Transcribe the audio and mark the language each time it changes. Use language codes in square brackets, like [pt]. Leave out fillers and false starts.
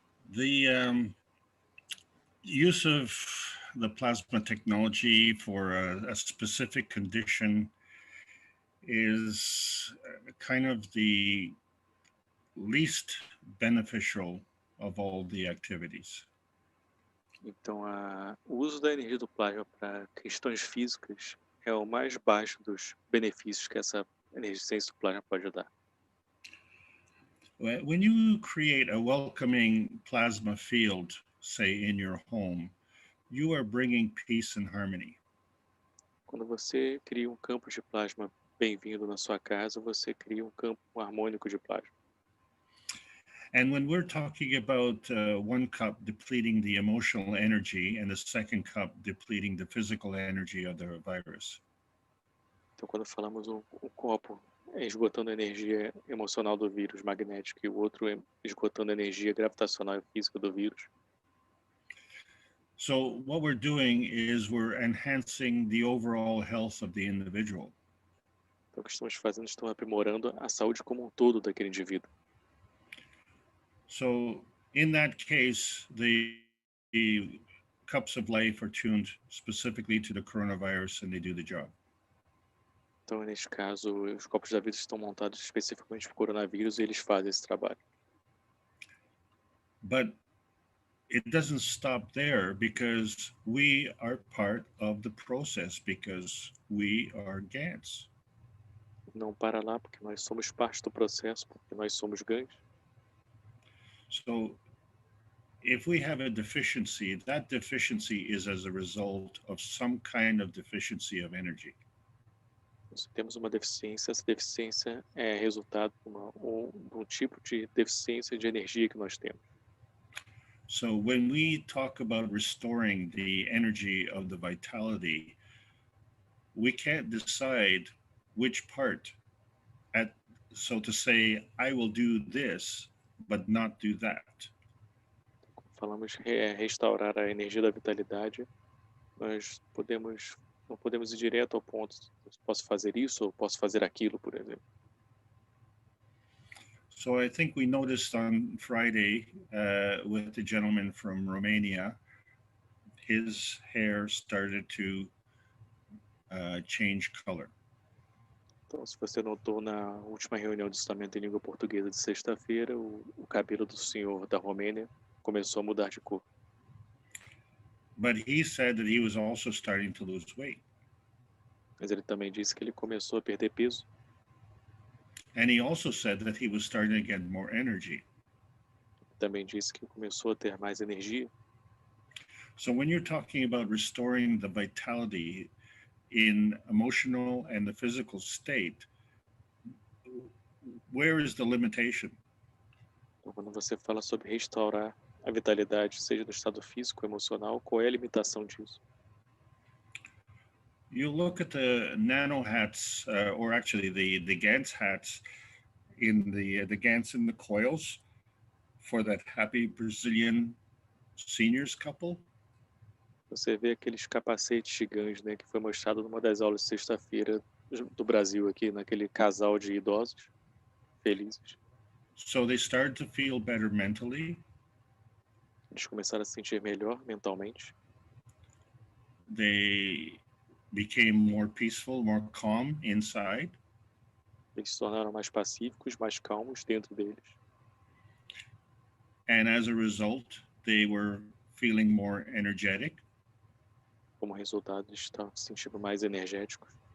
[en] the use of the plasma technology for a specific condition is kind of the least beneficial of all the activities. [pt] então, o uso da energia do plasma para questões físicas é o mais baixo dos benefícios que essa energia do plasma pode dar. [en] When you create a welcoming plasma field, say in your home, you are bringing peace and harmony. [pt] Quando você cria um campo de plasma bem-vindo na sua casa, você cria um campo harmônico de plasma. [en] And when we're talking about one cup depleting the emotional energy and the second cup depleting the physical energy of the virus. [pt] Então, quando falamos um copo esgotando a energia emocional do vírus magnético e o outro esgotando a energia gravitacional e física do vírus. [en] So what we're doing is we're enhancing the overall health of the individual. [pt] Então, o que estamos fazendo, estamos aprimorando a saúde como um todo daquele indivíduo. [en] So in that case, the cups of life are tuned specifically to the coronavirus and they do the job. [pt] Então, neste caso, os copos da vida estão montados especificamente para o coronavírus e eles fazem esse trabalho. [en] But it doesn't stop there because we are part of the process because we are Gans. [pt] Não para lá porque nós somos parte do processo, porque nós somos Gans. [en] So if we have a deficiency, that deficiency is as a result of some kind of deficiency of energy. [pt] Se temos uma deficiência, essa deficiência é resultado de um tipo de deficiência de energia que nós temos. [en] So when we talk about restoring the energy of the vitality, we can't decide which part, so to say, I will do this, but not do that. [pt] Falamos restaurar a energia da vitalidade, nós não podemos ir direto ao ponto, posso fazer isso ou posso fazer aquilo, por exemplo. [en] So I think we noticed on Friday with the gentleman from Romania, his hair started to change color. [pt] Então, se você notou na última reunião de ensinamento em língua portuguesa de sexta-feira, o cabelo do senhor da Romênia começou a mudar de cor. [en] But he said that he was also starting to lose weight. [pt] Mas ele também disse que ele começou a perder peso. [en] And he also said that he was starting to get more energy. [pt] Também disse que começou a ter mais energia. [en] So when you're talking about restoring the vitality in emotional and the physical state, where is the limitation? [pt] Então, quando você fala sobre restaurar a vitalidade, seja no estado físico ou emocional, qual é a limitação disso? [en] you look at the nano hats, or actually the Gans hats in the Gans in the coils for that happy Brazilian seniors couple. [pt] Você vê aqueles capacetes gigantes, né, que foi mostrado numa das aulas de sexta-feira do Brasil aqui, naquele casal de idosos felizes. [en] So they started to feel better mentally. [pt] Eles começaram a se sentir melhor mentalmente. [en] They became more peaceful, more calm inside. [pt] Eles se tornaram mais pacíficos, mais calmos dentro deles. [en] And as a result, they were feeling more energetic. [pt] Como resultado, eles estavam se sentindo mais energéticos.